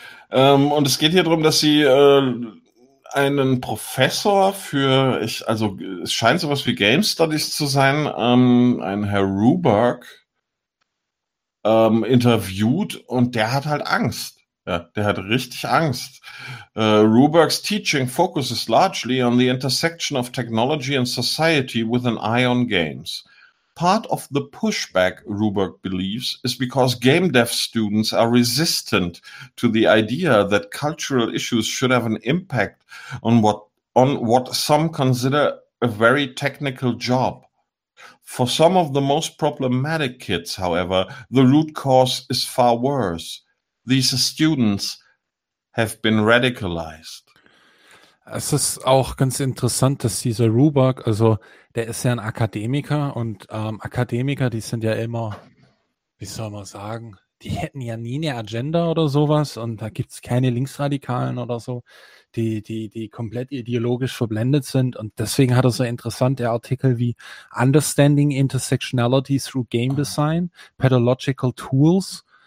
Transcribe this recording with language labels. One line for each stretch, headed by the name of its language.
German: Und es geht hier darum, dass sie einen Professor für, also es scheint sowas wie Game Studies zu sein, ein Herr Ruberg interviewt und der hat halt Angst. Ja, der hat richtig Angst.
English: Rubergs Teaching focuses largely on the intersection of technology and society with an eye on games. Part of the pushback, Ruberg believes, is because game dev students are resistant to the idea that cultural issues should have an impact on what some consider a very technical job. For some of the most problematic kids, however, the root cause is far worse. These students have been radicalized.
German: Es ist auch ganz interessant, dass dieser Ruberg, also der ist ja ein Akademiker und Akademiker, die sind ja immer, wie soll man sagen, die hätten ja nie eine Agenda oder sowas und da gibt's keine Linksradikalen oder so, die komplett ideologisch verblendet sind und deswegen hat er so interessante Artikel wie
English: Understanding Intersectionality Through Game Design, Pedagogical Tools,